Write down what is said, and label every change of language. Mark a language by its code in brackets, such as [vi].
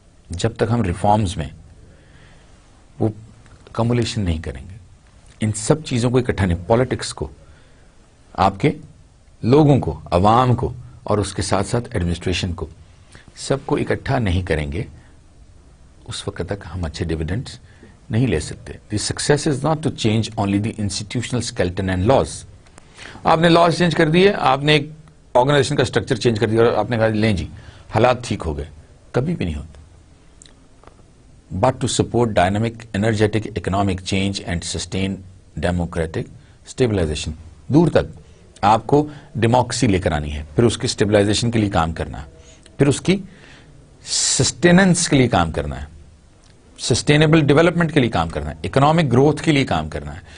[ur] جب تک ہم ریفارمز میں وہ کمولیشن نہیں کریں گے، ان سب چیزوں کو اکٹھا نہیں، پالیٹکس کو، آپ کے لوگوں کو، عوام کو، اور اس کے ساتھ ساتھ ایڈمنسٹریشن کو، سب کو اکٹھا نہیں کریں گے، اس وقت تک ہم اچھے ڈیویڈنڈز نہیں لے سکتے. [en] The success is not to change only the institutional skeleton and laws. [ur] آپ نے لاز چینج کر دیے، آپ نے ایک آرگنائزیشن کا اسٹرکچر چینج کر دیا اور آپ نے کہا لیں جی حالات ٹھیک ہو گئے. کبھی بھی نہیں ہوتا. [en] but to support dynamic energetic economic change and sustain democratic stabilisation, [ur] دور تک آپ کو ڈیموکریسی لے کر آنی ہے، پھر اس کی اسٹیبلائزیشن کے لیے کام کرنا ہے، پھر اس کی سسٹیننس کے لیے کام کرنا ہے، سسٹینیبل ڈیولپمنٹ کے لیے کام کرنا ہے، اکنامک گروتھ کے لیے کام کرنا ہے.